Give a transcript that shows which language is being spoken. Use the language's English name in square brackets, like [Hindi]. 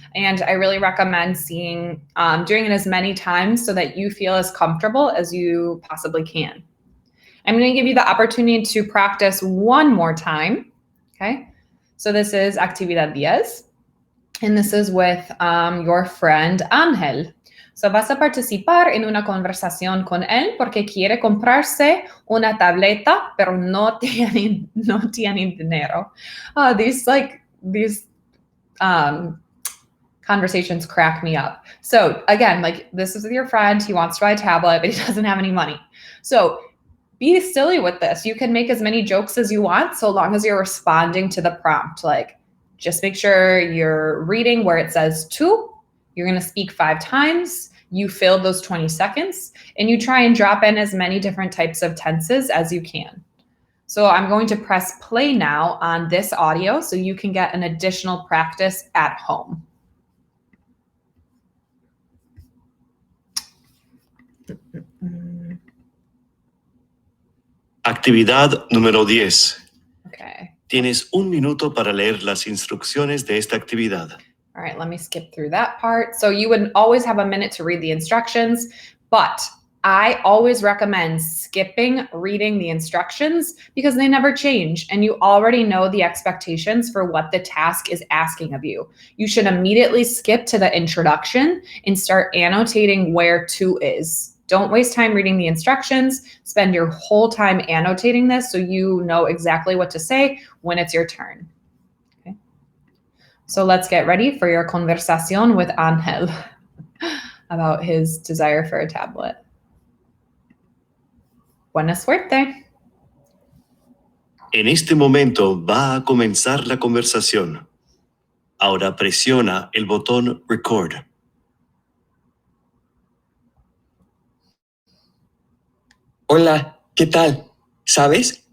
[English] And I really recommend doing it as many times so that you feel as comfortable as you possibly can. I'm going to give you the opportunity to practice one more time. Okay, so this is actividad 10, and this is with your friend Ángel. [Spanish] So vas a participar en una conversación con él porque quiere comprarse una tableta, pero no tiene dinero. [English] These conversations crack me up. So again, like this is with your friend, he wants to buy a tablet, but he doesn't have any money. So be silly with this. You can make as many jokes as you want so long as you're responding to the prompt. Like just make sure you're reading where it says to. You're going to speak 5 times. You fill those 20 seconds and you try and drop in as many different types of tenses as you can. So I'm going to press play now on this audio so you can get an additional practice at home. [Spanish] Actividad número 10. [English] Okay. [Spanish] Tienes 1 minuto para leer las instrucciones de esta actividad. [English] All right, let me skip through that part. So you would always have a minute to read the instructions, but I always recommend skipping reading the instructions because they never change and you already know the expectations for what the task is asking of you. You should immediately skip to the introduction and start annotating where to is. Don't waste time reading the instructions. Spend your whole time annotating this so you know exactly what to say when it's your turn. Okay. So let's get ready for your conversación with Ángel about his desire for a tablet. [Spanish] Buena suerte. En este momento va a comenzar la conversación. Ahora presiona el botón Record. Hola, ¿qué tal? ¿Sabes?